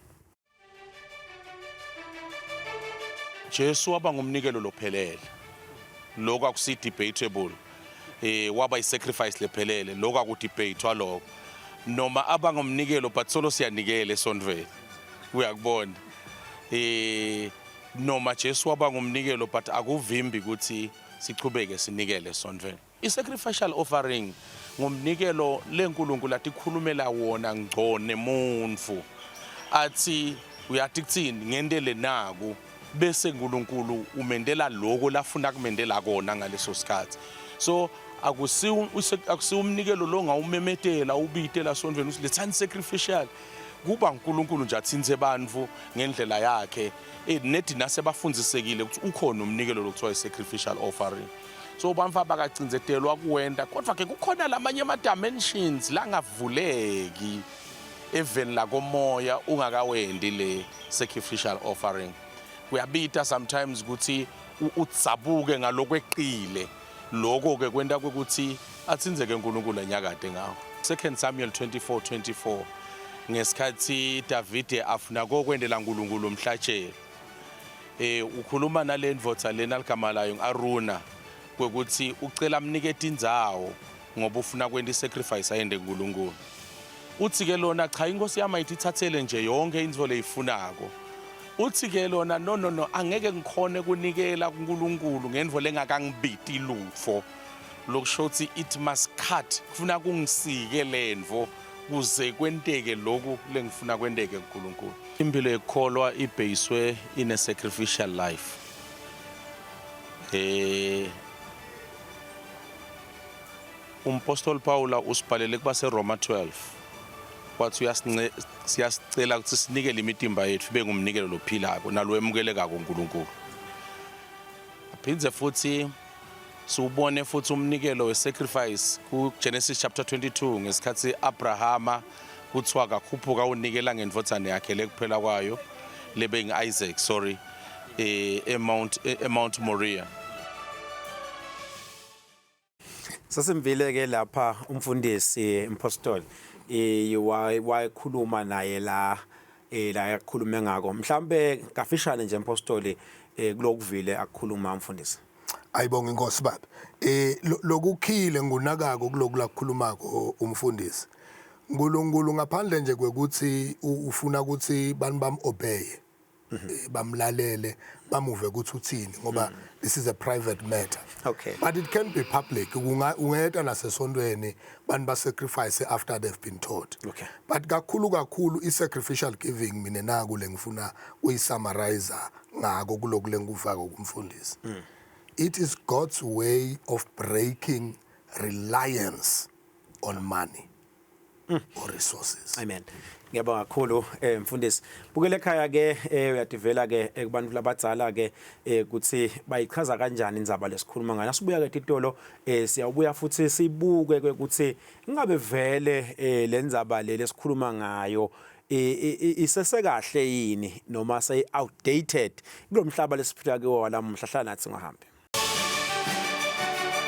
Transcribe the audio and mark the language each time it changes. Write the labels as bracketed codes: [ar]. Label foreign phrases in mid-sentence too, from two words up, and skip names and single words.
[ss] Jesu waba ngumnikelo lophelele lokho akusi debatable waba i-sacrifice lephelele lokho akudebatewa lokho noma abangumnikelo but solo siyanikela esondweni uyakubona noma Jesu waba ngumnikelo but akuvimbi ukuthi sichubeke sinikele esondweni. I- [en] sacrificial offering [ss] ngumnikelo lenkulunkulu atikhulumela wona ngcone muntu athi uyathi kuthini ngendele naku bese uNkulunkulu umendela lokho lafuna kumendela kona ngaleso sikhathi. So akusi umnikelo lo ngawumemetela ubitela sondweni uthi lethani sacrificial kuba uNkulunkulu nje athinze abantu ngendlela yakhe nethi nasebafundisekile ukuthi ukhona umnikelo lokuthiwa [en] sacrificial offering. [ss] So bamfa bakacinzetelwa kuwenda kodwa ke kukhona lamanye ama dimensions la ngavuleki even la komoya ungakawendi le sacrificial offering. Kuyabita sometimes ukuthi utsabuke ngalokweqile lokho ke kwenta ukuthi atsinzeke uNkulunkulu enyakade ngawo. 2 Samuel 24:24 ngesikhathi David afuna kokwendela uNkulunkulu umhlatshelo ukhuluma nalendvodza lena ligama layo ngiAruna kwekuthi ucela amnikete indzawo ngoba ufuna kwenda isacrifice ayende kuNkulunkulu. Uthi ke lona cha inkosi yami ayithathele nje yonke indvo leyifunako. Uthi ke lona no angeke ngikhone kunikela kuNkulunkulu ngendvo lengakangibiti lutfo lokusho ukuthi [en] it must cut [ss] kufuna kungisike lendvo kuze kwenteke lokhu lengifuna kwenteke kuNkulunkulu. Impilo yekholwa ibhayiswe [en] in a sacrificial life. [ss] Umpostoli Paula usibhalele kubase Roma 12 wathi siyasicela ukuthi sinikele imitimba yethu ibe ngumnikelo lophilako nalo emukeleka kuNkulunkulu. Aphindze futhi siubone futhi umnikelo we-sacrifice ku Genesis chapter 22 ngesikhathi Abrahama kuthiwa kakhuphuka unikela ngendvodzane yakhe lekuphela kwayo lebe ngi-Isaac Mount Moriah. Sasimvile ke lapha umfundisi impostoli wayekhuluma naye la yakhuluma ngako mhlambe kafishane nje impostoli kulokuvile akukhuluma umfundisi. Ayibonga inkosi baba. Lokukhile ngunakako kulokulakhulumako umfundisi. uNkulunkulu ngaphandle nje kwekuthi ufuna ukuthi bani bamobey bamlalele bamuve ukuthi uthini ngoba [en] this is a private matter. Okay. But it can be public. [ss] Ungeta nasesondweni bani ba sacrifice [en] after they've been taught. [ss] Okay. But kakhulu i- [en] sacrificial giving [ss] mina naku lengifuna uyisummarize ngako kuloko lengufaka kumfundisi. [en] It is God's way of breaking reliance on money or resources. Amen. [ss] Ngiyabonga kakhulu mfundisi. Bukele ekhaya ke uyadivela ke kubantu labadzala ke ukuthi bayichaza kanjani indzaba lesikhuluma ngayo. Asibuya ke titolo siyabuya futhi sibuke ukuthi ingabe vele lendzaba lesikhuluma ngayo isesekahle yini noma [en] say outdated [ss] kulomhlaba lesiphila kiwo walamuhla hlala nathi ngohambe.